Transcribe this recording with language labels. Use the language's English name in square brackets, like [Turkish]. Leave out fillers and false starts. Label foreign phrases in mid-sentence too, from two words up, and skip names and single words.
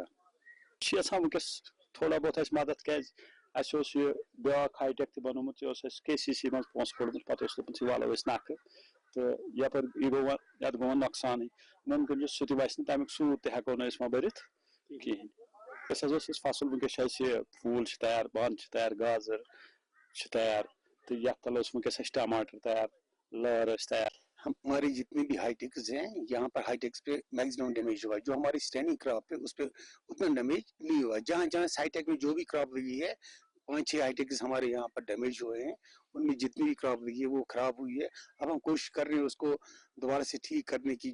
[Kashmiri] چھِ یژھان وٕنکیٚس تھوڑا بہت اَسہِ مدد کیٛازِ اَسہِ اوس یہِ بیٛاکھ [English] high tech [Kashmiri] تہِ بنومُت یہِ اوس اَسہِ KCC منٛز پونٛسہٕ کوٚڑمُت پتہٕ اوس دوٚپمُت یہِ والو أسۍ نکھٕ تہٕ یپٲرۍ یہِ گوٚو وۄنۍ یتھ گوٚو وۄنۍ نۄقصانٕے. ممکن چھُ سُہ تہِ وسہِ نہٕ تمیُک سوٗد تہِ ہٮ۪کو نہٕ أسۍ وۄنۍ بٔرِتھ کِہینۍ. أسۍ حظ اوس اَسہِ فصل وٕنکیٚس چھُ اَسہِ یہِ ٹھوٗل چھِ تیار بانہٕ چھِ تیار گازر چھِ تیار تہٕ یتھ تل اوس وٕنکیٚس اَسہِ ٹماٹر تیار لٲر ٲسۍ تیار. [Urdu] ہمارے جتنے بھی [English] high techs [Urdu] ہیں یہاں پر [English] high techs [Urdu] پہ [English] maximum damage [Urdu] ہوا. جو ہماری [English] standing crop [Urdu] ہے اس پہ اتنا ڈیمیج نہیں ہوا. جہاں جہاں [English] high tech [Urdu] میں جو بھی کراپ لگی ہے 5-6 [English] high techs [Urdu] ہمارے یہاں پر ڈیمیج ہوئے ہیں. ان میں جتنی بھی کراپ لگی ہے وہ خراب ہوئی ہے. اب ہم کوشش کر رہے ہیں اس کو دوبارہ سے ٹھیک کرنے کی.